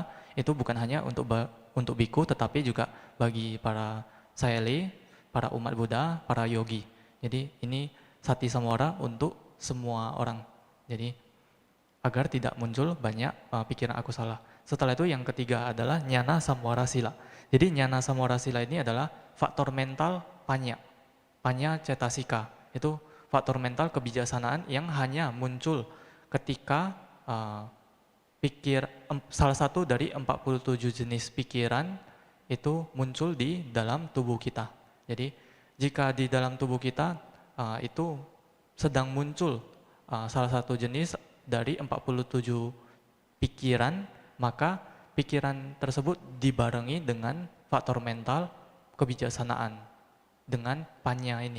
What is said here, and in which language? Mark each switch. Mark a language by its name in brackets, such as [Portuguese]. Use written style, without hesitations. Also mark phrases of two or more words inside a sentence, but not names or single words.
[Indonesian] Itu bukan hanya untuk biku tetapi juga bagi para sayali, para umat Buddha, para yogi. Jadi ini [Pali] sati samvara [Indonesian] untuk semua orang. Jadi agar tidak muncul banyak pikiran akusala. Setelah itu yang ketiga adalah [Pali] Jnana Samvara Sila. [Indonesian] Jadi [Pali] Jnana Samvara Sila [Indonesian] ini adalah faktor mental [Pali] panya cetasika. [Indonesian] Itu faktor mental kebijaksanaan yang hanya muncul ketika salah satu dari 47 jenis pikiran itu muncul di dalam tubuh kita. Jadi jika di dalam tubuh kita itu sedang muncul salah satu jenis dari 47 pikiran, maka pikiran tersebut dibarengi dengan faktor mental kebijaksanaan dengan panya ini.